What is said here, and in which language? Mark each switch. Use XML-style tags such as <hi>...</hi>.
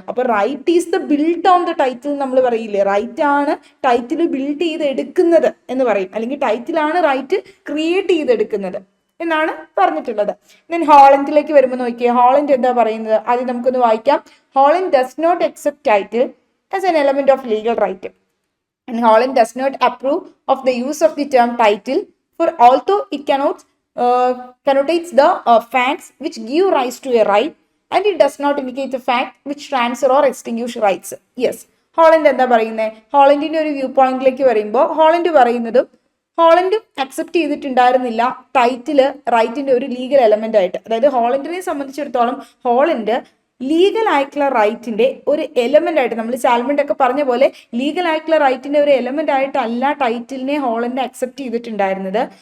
<ml>അപ്പൊ right is the build on the title നമ്മൾ പറയില്ലേ? റൈറ്റ് ആണ് ടൈറ്റിൽ ബിൽഡ് ചെയ്ത് എടുക്കുന്നത് എന്ന് പറയും, അല്ലെങ്കിൽ ടൈറ്റിലാണ് റൈറ്റ് ക്രിയേറ്റ് ചെയ്തെടുക്കുന്നത് എന്നാണ് പറഞ്ഞിട്ടുള്ളത്. ദെൻ ഹോളണ്ടിലേക്ക് വരുമ്പോൾ നോക്കിയേ, ഹോളണ്ട് എന്താ പറയുന്നത്? ആദ്യം നമുക്കൊന്ന് വായിക്കാം. Holland does not accept title as an element of legal right.</ml> <en>And Holland does not approve of the use of the term title, for although it connotates the facts which give rise to a right,</en> <ml>and it does not indicate A fact which transfer or extinguish rights. Yes, Holland എന്താ പറയുന്നത്? ഹോളണ്ടിന്റെ ഒരു view പോയിന്റിലേക്ക് വരുമ്പോൾ Holland പറയുന്നതും Holland accept ചെയ്തിട്ടുണ്ടായിരുന്നില്ല title റൈറ്റിന്റെ ഒരു legal element ആയിട്ട്. അതായത് ഹോളണ്ടിനെ സംബന്ധിച്ചിടത്തോളം ഹോളണ്ട് ലീഗൽ ആയിട്ടുള്ള റൈറ്റിന്റെ ഒരു എലമെന്റ് ആയിട്ട്, നമ്മൾ സാൽമണ്ട് ഒക്കെ പറഞ്ഞ പോലെ ലീഗൽ ആയിട്ടുള്ള റൈറ്റിന്റെ ഒരു എലമെന്റ് ആയിട്ടല്ല ടൈറ്റിലിനെ ഹോളണ്ട് അക്സെപ്റ്റ് ചെയ്തിട്ടുണ്ടായിരുന്നത്.</ml>